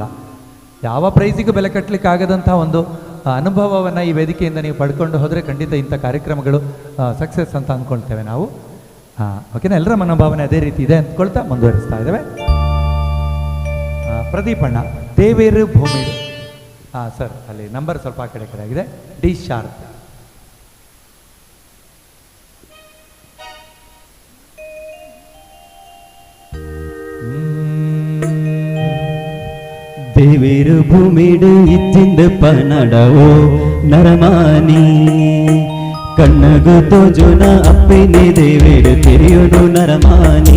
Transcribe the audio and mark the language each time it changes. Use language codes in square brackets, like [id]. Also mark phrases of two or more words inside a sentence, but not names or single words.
[kn] ಯಾವ ಪ್ರೈಸಿಗೂ ಬೆಲೆ ಕಟ್ಟಲಿಕ್ಕೆ ಆಗದಂಥ ಒಂದು ಅನುಭವವನ್ನು ಈ ವೇದಿಕೆಯಿಂದ ನೀವು ಪಡ್ಕೊಂಡು ಹೋದರೆ ಖಂಡಿತ ಇಂಥ ಕಾರ್ಯಕ್ರಮಗಳು ಸಕ್ಸಸ್ ಅಂತ ಅಂದ್ಕೊಳ್ತೇವೆ ನಾವು. ಓಕೆನಾ? ಎಲ್ಲರ ಮನೋಭಾವನೆ ಅದೇ ರೀತಿ ಇದೆ ಅಂದ್ಕೊಳ್ತಾ ಮುಂದುವರಿಸ್ತಾ ಇದ್ದೇವೆ. [tcy] ಪ್ರದೀಪಣ್ಣ ದೇವೇರು ಭೂಮಿಡು. [kn] ಸರ್ ಅಲ್ಲಿ ನಂಬರ್ ಸ್ವಲ್ಪ ಆ ಕಡೆ ಕಡೆ ಆಗಿದೆ. [en] D sharp. [tcy] ದೇವೇರು ಭೂಮಿಡು ಇಚ್ಚಿಂದ ಪನಡವೋ ನರಮಾನಿ ಕಣ್ಣಗು ತೋಜುನ ಅಪ್ಪಿನಿ ದೇವೇರು ತಿರಿಯುನು ನರಮಾನಿ.